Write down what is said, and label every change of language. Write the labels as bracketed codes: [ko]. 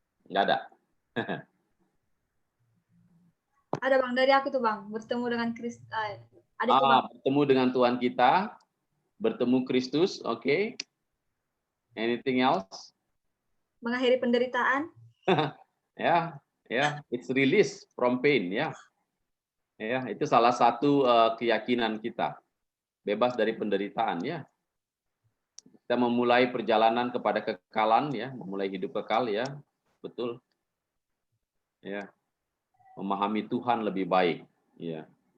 [id] Nggak ada. Ada Bang, dari aku tuh Bang, bertemu dengan Kristus. Ada itu Bang, Bertemu dengan Tuhan kita, bertemu Kristus, oke. [en] Anything else? [id] mengakhiri penderitaan. [en] Ya, it's release from pain, ya. [id] Ya, itu salah satu keyakinan kita. Bebas dari penderitaan, ya. Kita memulai perjalanan kepada kekekalan, ya, memulai hidup kekal, ya. Betul. Ya. Memahami Tuhan lebih baik, ya.